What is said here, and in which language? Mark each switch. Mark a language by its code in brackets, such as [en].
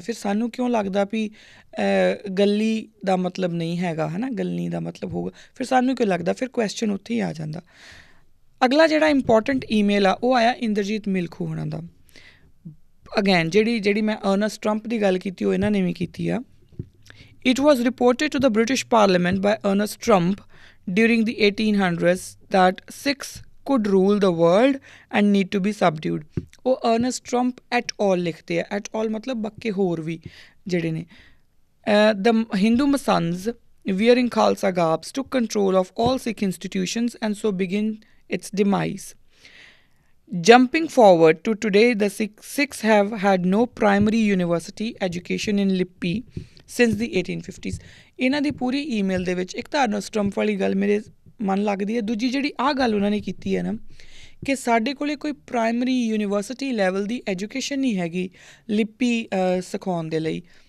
[pa] ਫਿਰ ਸਾਨੂੰ ਕਿਉਂ ਲੱਗਦਾ ਵੀ ਗੱਲੀ ਦਾ ਮਤਲਬ ਨਹੀਂ ਹੈਗਾ, ਹੈ ਨਾ, ਗੱਲੀ ਦਾ ਮਤਲਬ ਹੋਊਗਾ, ਫਿਰ ਸਾਨੂੰ ਕਿਉਂ ਲੱਗਦਾ? ਫਿਰ ਕੁਐਸਚਨ ਉੱਥੇ ਹੀ ਆ ਜਾਂਦਾ। ਅਗਲਾ ਜਿਹੜਾ ਇੰਪੋਰਟੈਂਟ ਈਮੇਲ ਆ ਉਹ ਆਇਆ ਇੰਦਰਜੀਤ ਮਿਲਖੂ ਹੋਣਾ ਦਾ। ਅਗੈਨ ਜਿਹੜੀ ਮੈਂ ਅਰਨਸਟ ਟਰੰਪ ਦੀ ਗੱਲ ਕੀਤੀ ਉਹ ਇਹਨਾਂ ਨੇ ਵੀ ਕੀਤੀ ਆ। [en] It was reported to the British Parliament by Ernest Trump during the 1800s that Sikhs could rule the world and need to be subdued. [pa] ਉਹ ਅਰਨਸਟ ਟਰੰਪ ਐਟ ਆਲ ਲਿਖਦੇ ਆ। ਐਟ ਆਲ ਮਤਲਬ ਬਾਕੀ ਹੋਰ ਵੀ ਜਿਹੜੇ ਨੇ। [en] The Hindu Masons wearing Khalsa garbs took control of all Sikh institutions and so begin its demise. Jumping forward to today, the Sikhs have had no primary university education in Lippi since the 1850s. [pa] ਇਹਨਾਂ ਦੀ ਪੂਰੀ email ਦੇ ਵਿੱਚ ਇੱਕ ਤਾਂ Ernst Trump ਵਾਲੀ ਗੱਲ ਮੇਰੇ ਮਨ ਲੱਗਦੀ ਹੈ, ਦੂਜੀ ਜਿਹੜੀ ਆਹ ਗੱਲ ਉਹਨਾਂ ਨੇ ਕੀਤੀ ਹੈ ਨਾ ਕਿ ਸਾਡੇ ਕੋਲ ਕੋਈ ਪ੍ਰਾਇਮਰੀ ਯੂਨੀਵਰਸਿਟੀ ਲੈਵਲ ਦੀ ਐਜੂਕੇਸ਼ਨ ਨਹੀਂ ਹੈਗੀ ਲਿਪੀ ਸਿਖਾਉਣ ਦੇ ਲਈ।